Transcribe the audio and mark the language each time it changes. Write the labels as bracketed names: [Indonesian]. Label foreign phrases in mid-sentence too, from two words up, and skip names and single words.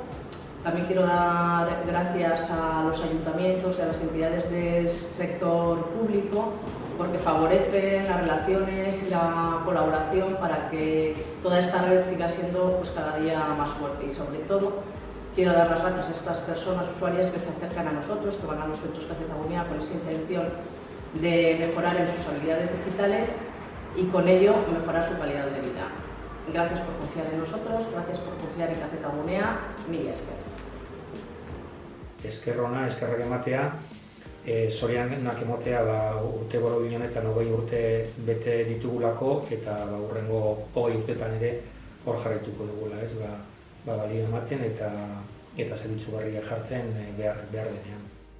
[Spanish] También quiero dar gracias a los ayuntamientos y a las entidades del sector público porque favorecen las relaciones y la colaboración para que toda esta red siga siendo pues, cada día más fuerte. Y sobre todo quiero dar las gracias a estas personas usuarias que se acercan a nosotros, que van a los centros Kazetagunea con esa intención de mejorar en sus habilidades digitales y con ello mejorar su calidad de vida. Gracias por confiar en nosotros, gracias por confiar en Kazetagunea, [Basque] mila esker. Esker ona, eskerrak ematea, zorionak ematea urte borobil honetan 20 urte bete ditugulako eta hurrengo 20 urtetan ere hor jarraituko dugula, ez? Balio ematen eta zerbitzu berriak jartzen behar denean.